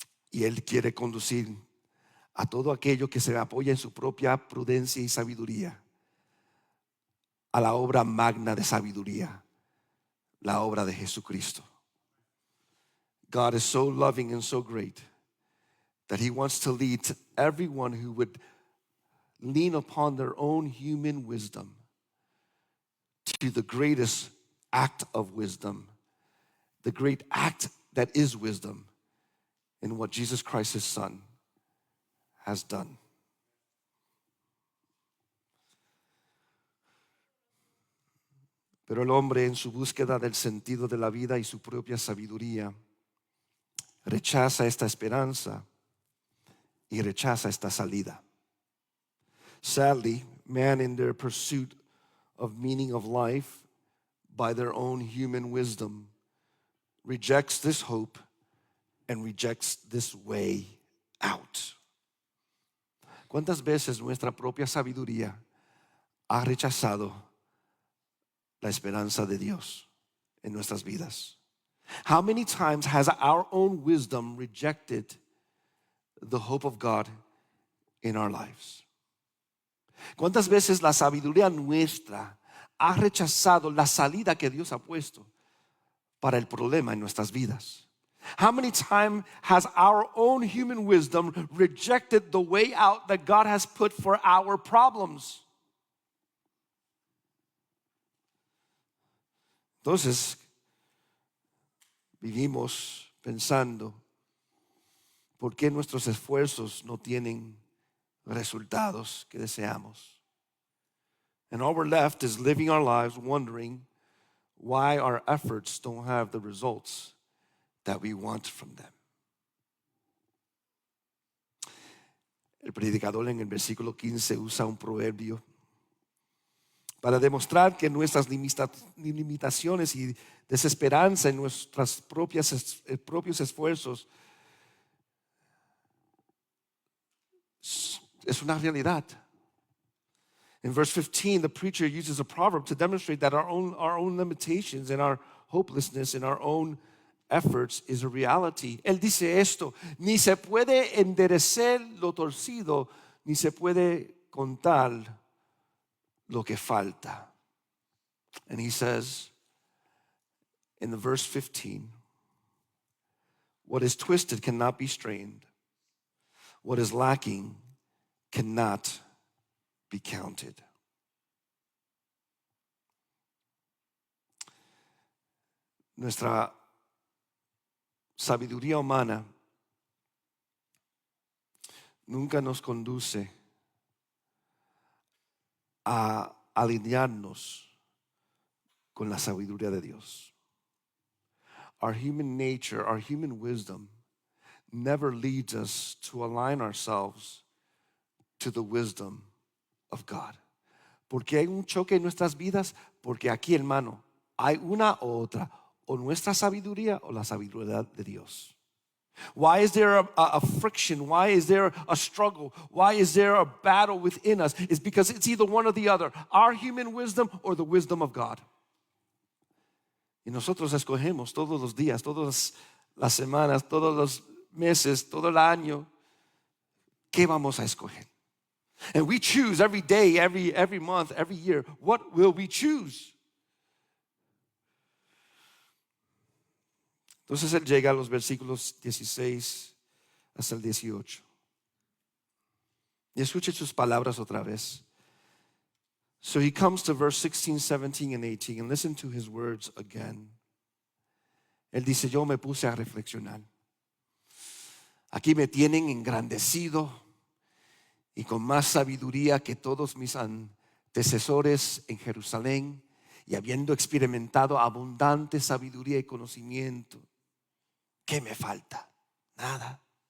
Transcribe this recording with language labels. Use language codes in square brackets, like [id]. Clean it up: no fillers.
[es] Y Él quiere conducir a todo aquello que se apoya en su propia prudencia y sabiduría a la obra magna de sabiduría, la obra de Jesucristo. [en] God is so loving and so great that he wants to lead to everyone who would lean upon their own human wisdom to the greatest act of wisdom, the great act that is wisdom in what Jesus Christ, his Son, has done. [es] Pero el hombre, en su búsqueda del sentido de la vida y su propia sabiduría, rechaza esta esperanza y rechaza esta salida. [en] Sadly, man, in their pursuit of meaning of life by their own human wisdom, rejects this hope and rejects this way out. [es] ¿Cuántas veces nuestra propia sabiduría ha rechazado la esperanza de Dios en nuestras vidas? [en] How many times has our own wisdom rejected the hope of God in our lives? [es] ¿Cuántas veces la sabiduría nuestra ha rechazado la salida que Dios ha puesto para el problema en nuestras vidas? [en] How many times has our own human wisdom rejected the way out that God has put for our problems? [es] Entonces, vivimos pensando, ¿por qué nuestros esfuerzos no tienen resultados que deseamos? [en] And all we're left is living our lives wondering why our efforts don't have the results that we want from them. [es] El predicador en el versículo 15 usa un proverbio para demostrar que nuestras limitaciones y desesperanza en nuestros propios esfuerzos es una realidad. [en] In verse 15, the preacher uses a proverb to demonstrate that our own limitations and our hopelessness and our own efforts is a reality. [es] Él dice esto: ni se puede enderecer lo torcido, ni se puede contar lo que falta. [en] And he says in the verse 15, what is twisted cannot be strained. What is lacking cannot be counted. [es] Nuestra sabiduría humana nunca nos conduce a alinearnos con la sabiduría de Dios. [en] Our human nature, our human wisdom never leads us to align ourselves to the wisdom of God. [es] Porque hay un choque en nuestras vidas, porque aquí, hermano, hay una u otra, o nuestra sabiduría o la sabiduría de Dios. [en] Why is there a friction? Why is there a struggle? Why is there a battle within us? It's because it's either one or the other, our human wisdom or the wisdom of God. [es] Y nosotros escogemos todos los días, todas las semanas, todos los meses, todo el año, ¿qué vamos a escoger? [en] And we choose every day, every month, every year. What will we choose? [es] Entonces él llega a los versículos 16 hasta el 18. Y escuche sus palabras otra vez. [en] So he comes to verse 16, 17, and 18, and listen to his words again. [es] Él dice, yo me puse a reflexionar. Aquí me tienen engrandecido y con más sabiduría que todos mis antecesores en Jerusalén, y habiendo experimentado abundante sabiduría y conocimiento. ¿Qué me falta? Nada.